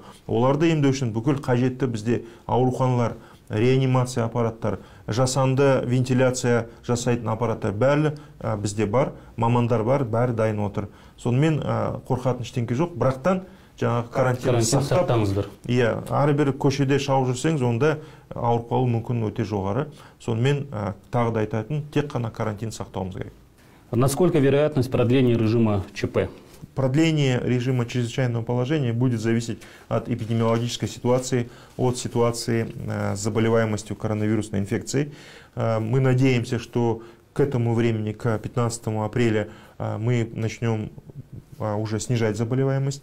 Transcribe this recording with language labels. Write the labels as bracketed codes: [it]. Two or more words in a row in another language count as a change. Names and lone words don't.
[kk] Оларды емдеу үшін бүкіл қажетті бізде ауруханалар, реанимация аппараттар, жасанды вентиляция жасайтын аппараттар бәрі бізде бар, мамандар бар, бәрі дайын отыр. Сонымен қорқатын ештеңе жоқ, бірақтан жаңағы карантин сақтаңыздар. Иә, әрбір көшеде шауып жүрсеңіз, онда ауырып қалу мүмкін өте жоғары. Сонымен тағы да айтатын, тек қана карантин сақтауымыз керек. [ru] Насколько вероятность продления режима ЧП? Продление режима чрезвычайного положения будет зависеть от эпидемиологической ситуации, от ситуации с заболеваемостью коронавирусной инфекцией. Мы надеемся, что к этому времени, к 15 апреля, мы начнем уже снижать заболеваемость.